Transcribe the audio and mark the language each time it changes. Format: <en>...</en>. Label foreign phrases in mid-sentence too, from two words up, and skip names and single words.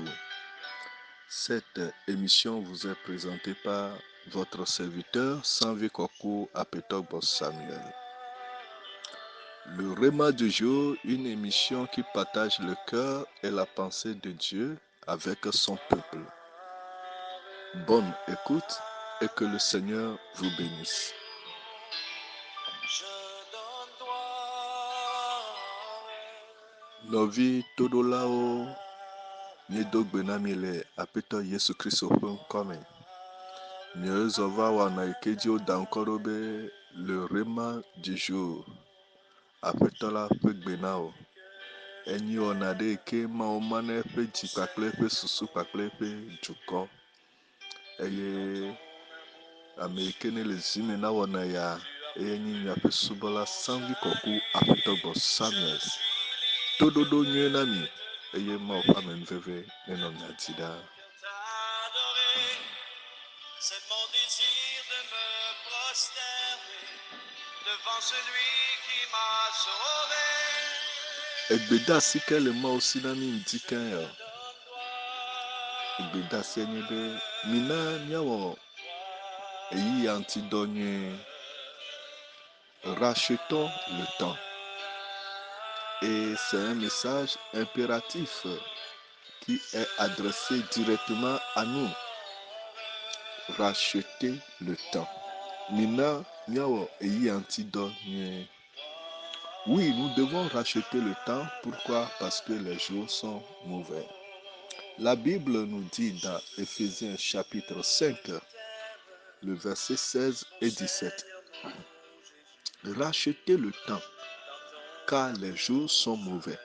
<fr>Cette émission vous est présentée par votre serviteur Sanvi Koko Apetogbo Samuel. Le Rhéma du jour, une émission qui partage le cœur et la pensée de Dieu avec son peuple. Bonne écoute et que le Seigneur vous bénisse.</fr> <ee>Nɔvi toɖolawo miedo gbe na mi le Aƒetɔ Yesu Kristo ƒe ŋkɔ me. Miezɔ va wɔna yi ke dzi woda ŋkɔ ɖo be le Rhéma du jour. Aƒetɔ la ƒe gbe na wo. Enyi wɔna ɖe yi ke Mawu ma na eƒe dzi kpakple eƒe susu kpakple eƒe dukɔ. Eye ame yi ke ne le zi me na wɔna ya eye nyi miaƒe subɔla Sanvi Kɔku Aƒetɔgbɔ Samuel. Toɖoɖo nyuie na mi eye Mawu ƒe amenuveve nenɔ mia dzi ɖaa.</ee> <fr>C'est mon désir de me prosterner devant celui qui m'a sauvé.</fr> <ee>Egbedeasi ke le Mawu si na mi ŋdi keŋ ya. Egbedeasi nye be mina miawɔ eyi ya ŋutidɔ nyuie.</ee> <fr>Rachetons le temps. Et c'est un message impératif qui est adressé directement à nous. Racheter le temps.</fr> <ee>Mina miawɔ eyi ya ŋutidɔ nyuie.</ee> <fr>Oui, nous devons racheter le temps. Pourquoi? Parce que les jours sont mauvais. La Bible nous dit dans Éphésiens chapitre 5, le verset 16 et 17. Rachetez le temps, car les jours sont mauvais.</fr>